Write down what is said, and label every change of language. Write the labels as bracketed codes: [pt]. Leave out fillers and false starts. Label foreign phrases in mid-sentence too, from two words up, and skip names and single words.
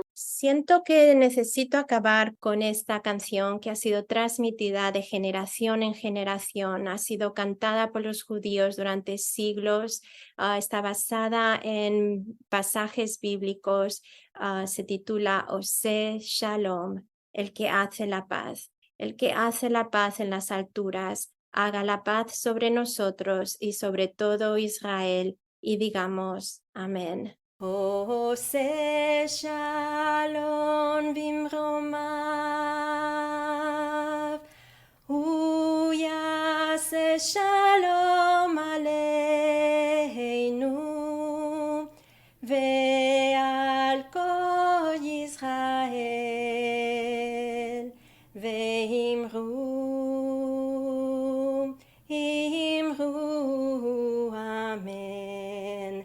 [es] Siento que necesito acabar con esta canción que ha sido transmitida de generación en generación, ha sido cantada por los judíos durante siglos, está basada en pasajes bíblicos, se titula Oseh Shalom, el que hace la paz. El que hace la paz en las alturas, haga la paz sobre nosotros y sobre todo Israel, y digamos amén. [he] עושה שלום במרומיו הוא יעשה שלום עלינו ועל כל ישראל ואמרו אמרו אמן.